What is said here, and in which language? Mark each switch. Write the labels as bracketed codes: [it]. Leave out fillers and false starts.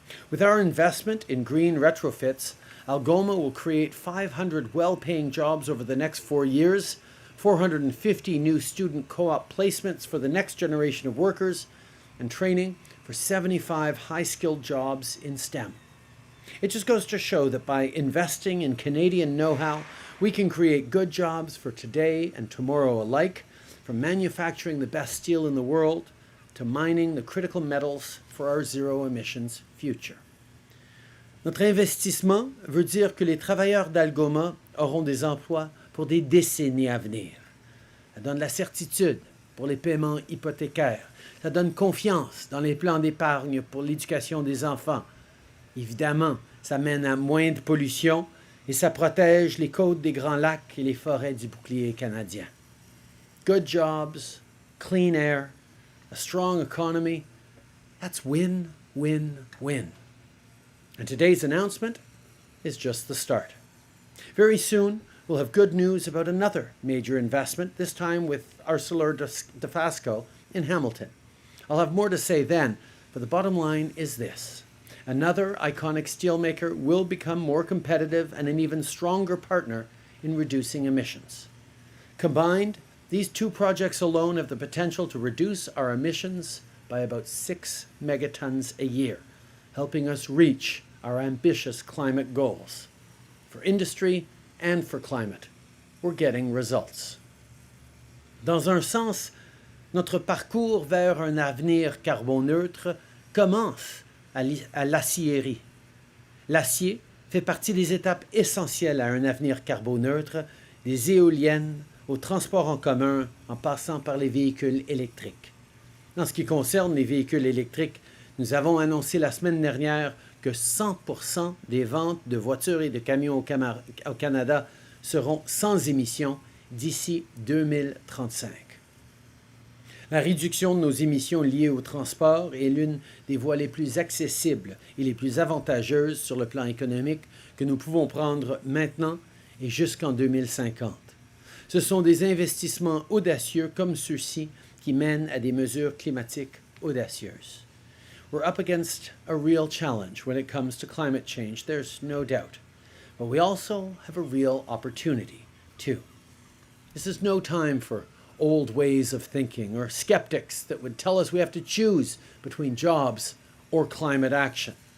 [en] With our investment in green retrofits, Algoma will create 500 well-paying jobs over the next 4 years, 450 new student co-op placements for the next generation of workers, and training for 75 high-skilled jobs in STEM. It just goes to show that by investing in Canadian know-how, we can create good jobs for today and tomorrow alike, from manufacturing the best steel in the world to mining the critical metals for our zero emissions future. [fr] Notre investissement veut dire que les travailleurs d'Algoma auront des emplois pour des décennies à venir. Ça donne la certitude pour les paiements hypothécaires. Ça donne confiance dans les plans d'épargne pour l'éducation des enfants. Évidemment, ça mène à moins de pollution et ça protège les côtes des Grands Lacs et les forêts du bouclier canadien. [en] Good jobs, clean air, a strong economy, that's win, win, win. And today's announcement is just the start. Very soon, we'll We'll have good news about another major investment, this time with ArcelorMittal in Hamilton. I'll have more to say then, but the bottom line is this. Another iconic steelmaker will become more competitive and an even stronger partner in reducing emissions. Combined, these two projects alone have the potential to reduce our emissions by about 6 megatons a year, helping us reach our ambitious climate goals. For industry and for climate, we're getting results. [fr] Dans un sens, notre parcours vers un avenir carboneutre commence à l'acierie. L'acier fait partie des étapes essentielles à un avenir carboneutre, des éoliennes au transport en commun en passant par les véhicules électriques. En ce qui concerne les véhicules électriques, nous avons annoncé la semaine dernière que 100% des ventes de voitures et de camions au Canada seront sans émissions d'ici 2035. La réduction de nos émissions liées au transport est l'une des voies les plus accessibles et les plus avantageuses sur le plan économique que nous pouvons prendre maintenant et jusqu'en 2050. Ce sont des investissements audacieux comme ceux-ci qui mènent à des mesures climatiques audacieuses. [en] We're up against a real challenge when it comes to climate change, there's no doubt. But we also have a real opportunity, too. This is no time for old ways of thinking or skeptics that would tell us we have to choose between jobs or climate action.